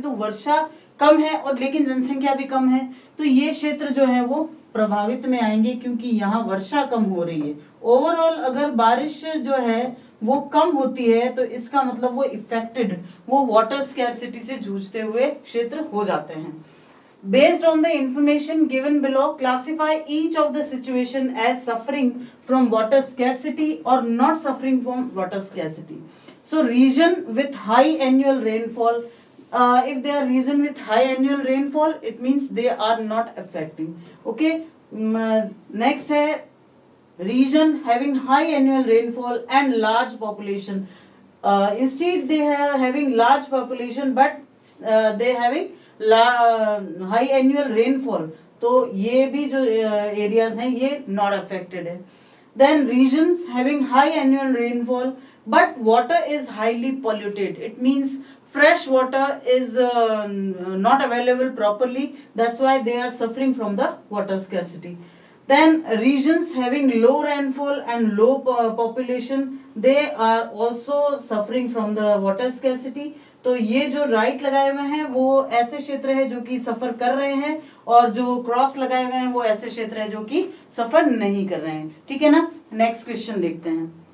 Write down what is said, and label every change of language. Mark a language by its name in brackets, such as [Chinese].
[Hindi] तो वर्षा कम है और लेकिन जनसंख्या भी कम है, तो ये क्षेत्र जो है वो प्रभावित में आएंगे क्योंकि यहाँ वर्षा कम हो रही है। ओवरऑल अगर बारिश जो है वो कम होती है तो इसका मतलब वो इफेक्टेड, वो वाटर स्कैरसिटी से जूझते हुए क्षेत्र हो जाते हैं। [English] Based on the information given below, classify each of the situation as suffering from water scarcity or not suffering from water scarcity. So region with high annual rainfall, if they are region with high annual rainfall, it means they are not affecting. Okay. Next है region having high annual rainfall and large population. Instead they are having large population but they having high annual rainfall, [Hindi] तो ये भी जो areas हैं ये not affected है। [English] Then regions having high annual rainfall but water is highly polluted, it means fresh water is not available properly, that's why they are suffering from the water scarcity. Then regions having low rainfall and low population, they are also suffering from the water scarcity. [Hindi] तो ये जो right लगाए हुए हैं वो ऐसे क्षेत्र है जो कि सफर कर रहे हैं, और जो क्रॉस लगाए हुए हैं वो ऐसे क्षेत्र है जो कि सफर नहीं कर रहे हैं। ठीक है ना। नेक्स्ट क्वेश्चन देखते हैं।